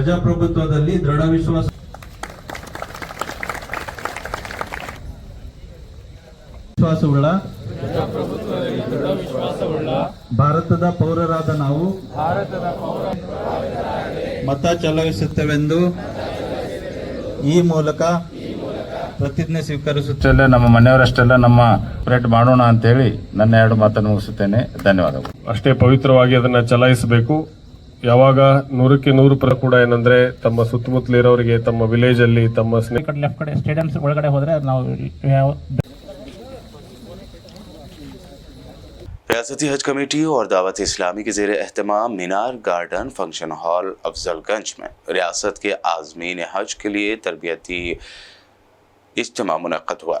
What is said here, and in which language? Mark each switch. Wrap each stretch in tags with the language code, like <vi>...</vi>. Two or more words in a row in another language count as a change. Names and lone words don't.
<kn>ಪ್ರಜಾಪ್ರಭುತ್ವದಲ್ಲಿ ದೃಢ ವಿಶ್ವಾಸ ವಿಶ್ವಾಸವುಳ್ಳ ಭಾರತದ ಪೌರರಾದ ನಾವು ಮತ ಚಲಾಯಿಸುತ್ತೇವೆಂದು ಈ ಮೂಲಕ ಪ್ರತಿಜ್ಞೆ ಸ್ವೀಕರಿಸುತ್ತೇವೆ. ನಮ್ಮ ಮನೆಯವರಷ್ಟೆಲ್ಲ ನಮ್ಮ ಆಪರೇಟ್ ಮಾಡೋಣ ಅಂತ ಹೇಳಿ ನನ್ನ 2 ಮಾತನ್ನು ಮುಗಿಸುತ್ತೇನೆ. ಧನ್ಯವಾದಗಳು. ಅಷ್ಟೇ ಪವಿತ್ರವಾಗಿ ಅದನ್ನ ಚಲಾಯಿಸಬೇಕು. ಯಾವಾಗ 100ಕ್ಕೆ 100% ಕೂಡ ಏನಂದ್ರೆ ತಮ್ಮ ಸುತ್ತಮುತ್ತಲಿರೋರಿಗೆ ತಮ್ಮ ವಿಲೇಜ್ ಅಲ್ಲಿ ತಮ್ಮ ಲೆಫ್ಟ್ ಕಡೆ ಸ್ಟೇಡಿಯಂ ಒಳಗಡೆ ಹೋದ್ರೆ ನಾವು</kn> <ur>ریاستی حج کمیٹی اور دعوت اسلامی کے زیر اہتمام مینار گارڈن فنکشن ہال افضل گنج میں ریاست کے عازمین حج کے لیے تربیتی اجتماع منعقد ہوا.</ur>